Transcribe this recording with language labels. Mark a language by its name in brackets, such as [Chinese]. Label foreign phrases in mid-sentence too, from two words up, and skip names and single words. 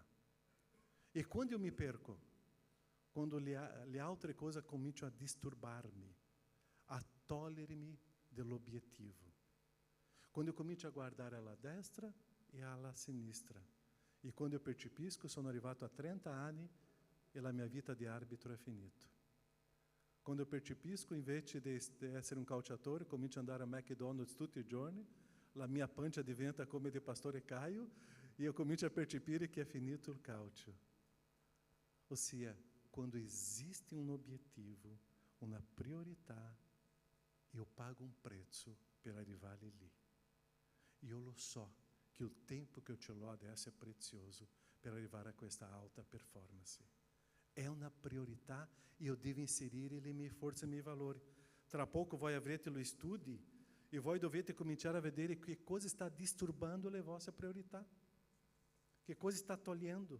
[Italian] E quando eu mi perco, quando le altre cose cominciano a disturbarmi, a togliermi dell'obiettivo, quando eu comincio a guardare alla destra e alla sinistra, e quando eu percepisco, sono arrivato a 30 anni e la mia vita di arbitro è finita. Quando eu percepisco, invece di essere un calciatore, comincio ad andare a McDonald's tutti i giorni, la mia pancia diventa come di pastore Caio, e eu comincio a percepire che è finito il calcio. Ossia, [Portuguese] quando existe um objetivo, uma [Italian] priorità, Io pago un prezzo per arrivare lì. Io lo so che il tempo che io ce l'ho adesso è prezioso per arrivare a questa alta performance. È una priorità, io devo inserire le mie forze e i miei valori. Tra poco voi avrete lo studi e voi dovete cominciare a vedere che cosa sta disturbando le vostre priorità, che cosa sta togliendo.